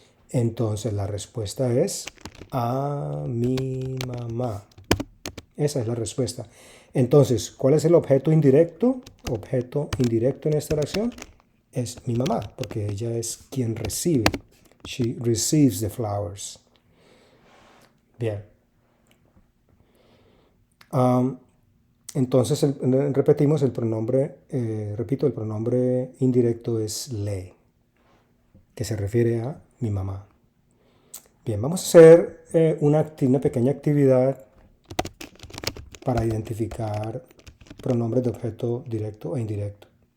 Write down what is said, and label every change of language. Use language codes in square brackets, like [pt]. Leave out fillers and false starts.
[es] Entonces la respuesta es a mi mamá. Esa es la respuesta. Entonces, ¿cuál es el objeto indirecto? Objeto indirecto en esta oración es mi mamá, porque ella es quien recibe. [en] She receives the flowers. [es] Bien. Entonces, repetimos el pronombre, repito, el pronombre indirecto es le, que se refiere a mi mamá. Bien, vamos a hacer una pequeña actividad para identificar pronombres de objeto directo e indirecto.